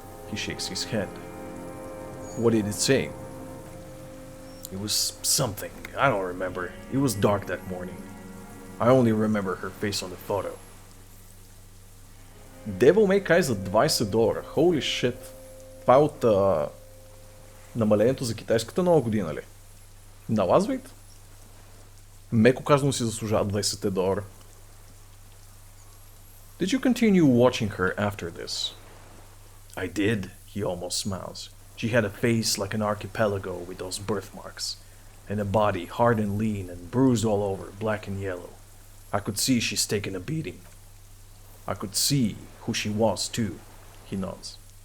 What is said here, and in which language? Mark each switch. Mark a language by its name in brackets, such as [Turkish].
[English] He shakes his head. What did it say? It was something. I don't remember. It was dark that morning. I only remember her face on the photo. [Bulgarian] Devil May Cry за $20. [English] Holy shit. [Bulgarian] Това е от намалението за китайската нова година ли? Налазвайте. Меко казано си заслужава $20. [English] Did you continue watching her after this? I did, he almost smiles. She had a face like an archipelago with those birthmarks, and a body hard and lean and bruised all over, black and yellow. I could see she's taken a beating. I could see who she was too, he nods.